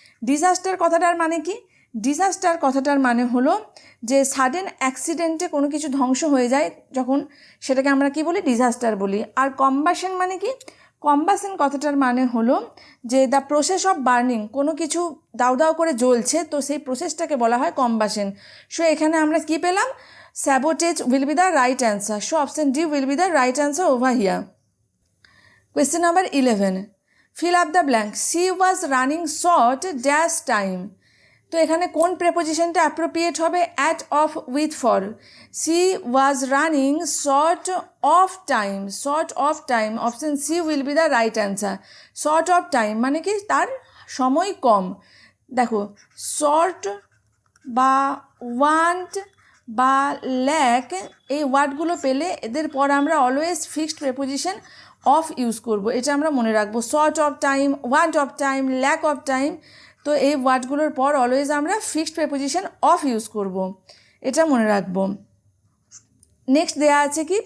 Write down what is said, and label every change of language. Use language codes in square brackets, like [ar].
[bn] Disaster কথাটার মানে কি? ডিজাস্টার কথাটার মানে হলো যে সাডেন অ্যাক্সিডেন্টে কোনো কিছু ধ্বংস হয়ে যায় যখন, সেটাকে আমরা কি বলি? ডিজাস্টার বলি। আর কম্বাশন মানে কি? কম্বাশন কথাটার মানে হলো যে [en] the process of burning, [bn] কোনো কিছু দাউ দাউ করে জ্বলছে, তো সেই প্রসেসটাকে বলা হয় কম্বাশন। সো এখানে আমরা কি পেলাম? [en] Sabotage will be the right answer. So option D will be the right answer over here. Question number 11. Fill up the blank. She was running short dash time. [bn] তো এখানে কোন প্রেপোজিশনটা অ্যাপ্রোপ্রিয়েট হবে? [en] At, of, with, for. She was running short of time. Short of time. Option C will be the right answer. Short of time [bn] মানে কি? তার সময় কম। দেখো, short বা want বা ল্যাক, এই ওয়ার্ডগুলো পেলে এদের পর আমরা [en] always fixed preposition of use [bn] করব, এটা আমরা মনে রাখবো। Short of time, want of time, lack of time, তো এই ওয়ার্ডগুলোর পর অলওয়েজ আমরা ফিক্সড প্রেপোজিশন অফ ইউজ করব, এটা মনে রাখবো। নেক্সট দেয়া আছে কি?